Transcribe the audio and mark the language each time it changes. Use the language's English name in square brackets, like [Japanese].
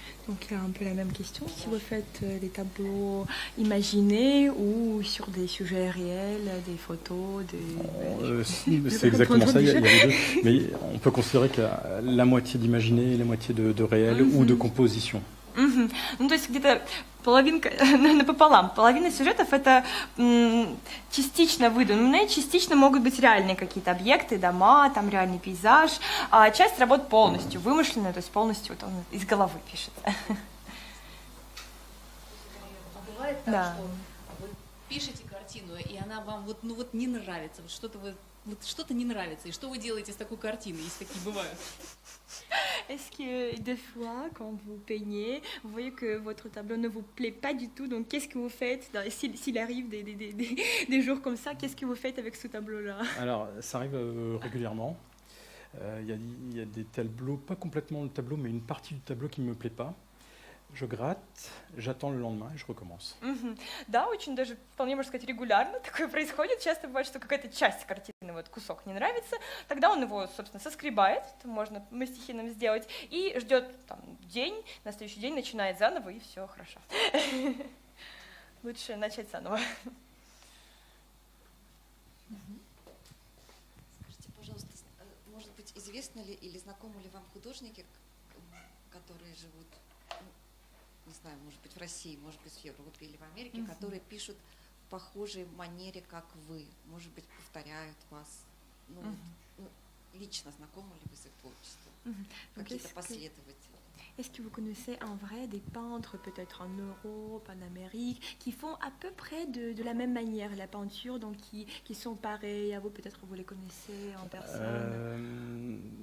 [French] Donc, il y a un peu la même question. Si vous faites des tableaux imaginés ou sur des sujets réels, des photos, C'est exactement ça, il y a les deux. Mais on peut considérer qu'il y a la moitié d'imaginé et la moitié de réel ou de composition. [Russian] Ну, то есть где-то половинка напополам. Половина сюжетов это частично выдуманные, частично могут быть реальные какие-то объекты, дома, там реальный пейзаж, а часть работ полностью вымышленная, то есть полностью вот он из головы пишет. А бывает так, Да. что вы пишете картину, и она вам вот не нравится, что-то не нравится, и что вы делаете с такой картиной, если такие бывают? [French] Est-ce que des fois, quand vous peignez, vous voyez que votre tableau ne vous plaît pas du tout, donc qu'est-ce que vous faites s'il arrive des jours comme ça, qu'est-ce que vous faites avec ce tableau-là? Alors, ça arrive régulièrement. Il y a des tableaux, pas complètement le tableau, mais une partie du tableau qui ne me plaît pas. je gratte, j'attends le lendemain et je recommence. Мгм. [Russian] Да, очень даже, вполне можно сказать, регулярно такое происходит. Часто бывает, что какая-то часть картины, вот кусок не нравится, тогда он его, собственно, соскребает, это можно мастихином сделать, и ждет там день, на следующий день начинает заново, и все хорошо. Лучше начать заново. Скажите, пожалуйста, может быть, известны ли или знакомы ли вам художники, которые живут, не знаю, может быть, в России, может быть, в Европе или в Америке, которые пишут в похожей манере, как вы, может быть, повторяют вас? Ну, лично знакомы ли вы с их творчеством? Какие-то последователи? [French] Est-ce que vous connaissez en vrai des peintres, peut-être en Europe, en Amérique, qui font à peu près de la même manière la peinture, donc qui sont pareils à vous, peut-être vous les connaissez en personne?